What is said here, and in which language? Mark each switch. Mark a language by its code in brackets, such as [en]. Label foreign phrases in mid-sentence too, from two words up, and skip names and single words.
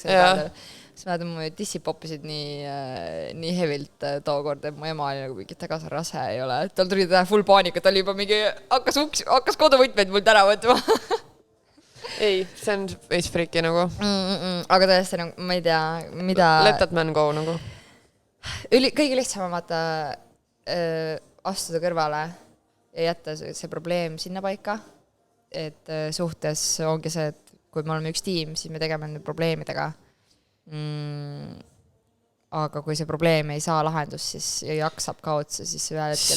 [et] Siis mäletan, mu tissid poppisid nii hevilt tookord, et mu ema oli nagu mingi, et ega sa rase ei ole. Tal tuli full paanika, ta oli juba mingi, hakkas koduvõtmeid mult ära võtma. Ei, see on veits friki nagu. Aga tõesti, ma ei tea, mida... [en] Let that man go nagu. [et] Kõige lihtsam on vaata astuda kõrvale ja jätta see probleem sinna paika. Et suhtes ongi see, et kui me oleme üks tiim, siis me tegeme nüüd probleemidega. Aga kui see probleem ei saa lahendust, siis jaksab ka otsa, siis ühel hetkel